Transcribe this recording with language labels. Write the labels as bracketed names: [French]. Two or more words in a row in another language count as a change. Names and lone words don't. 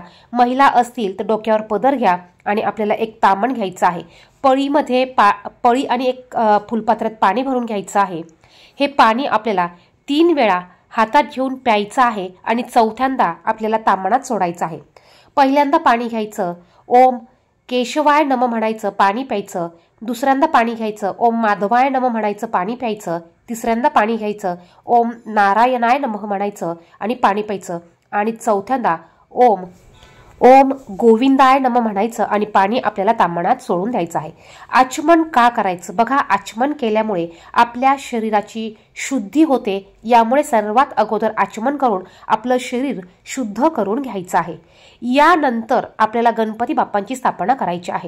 [Marathi] महिला असतील तर डोक्यावर पदर घ्या आणि आपल्याला एक तामण घ्यायचं आहे। पळीमध्ये पळी आणि एक फुलपात्रात पाणी भरून घ्यायचं आहे। हे पाणी आपल्याला 3 वेळा हातात घेऊन प्यायचं आहे आणि चौथ्यांदा आपल्याला तामणात सोडायचं आहे। पहिल्यांदा पाणी घ्यायचं, [Sanskrit] ओम केशवाय नम [Marathi] म्हणायचं, पाणी प्यायचं। दुसऱ्यांदा पाणी घ्यायचं, [Sanskrit] ओम माधवाय नम [Marathi] म्हणायचं, पाणी प्यायचं। तिसऱ्यांदा पाणी घ्यायचं, [Sanskrit] ओम नारायणाय नमः [Marathi] म्हणायचं आणि पाणी प्यायचं। आणि चौथ्यांदा [Sanskrit] ओम गोविंदाय नमः [Marathi] म्हणायचं आणि पाणी आपल्याला तामणात सोडून द्यायचं आहे। आचमन का करायचं? बघा, आचमन केल्यामुळे आपल्या शरीराची शुद्धी होते। यामुळे सर्वात अगोदर आचमन करून आपलं शरीर शुद्ध करून घ्यायचं आहे। यानंतर आपल्याला गणपती बाप्पांची स्थापना करायची आहे।